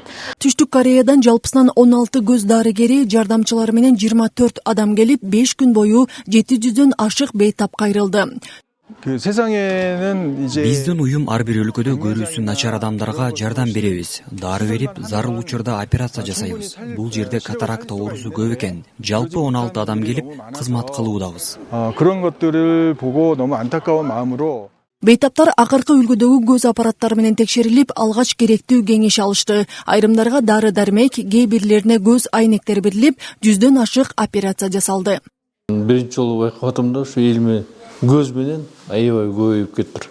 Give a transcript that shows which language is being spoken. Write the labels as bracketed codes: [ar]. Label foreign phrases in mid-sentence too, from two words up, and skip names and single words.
[ky] Түштүк Кореядан жалпысынан 16 көз дарыгери жардамчылары менен 24 адам келип, 5 күн бою 700дөн ашык бейтап кайрылды. Биздин уюм ар бир өлкөдө көрүүсү начар адамдарга жардам беребиз. Дары берип, зарыл учурда операция жасайбыз. Бул жерде катаракта оорусу көп экен. Жалпы 16 адам келип кызмат кылуудабыз. [ko] 그런 것들을 보고 너무 안타까운 마음으로 [ky] Бейтаптар акыркы үлгүдөгү көз аппараттары менен текшерилип, алгач керектүү кеңеш алышты. Айрымдарга дары-дармек, кээ бирлерине көз айнектер берилип, 100дөн ашык операция жасалды. Биринчи жолу байкап атам да, ушу элиме көз менен аябай көбөйүп кетиптир.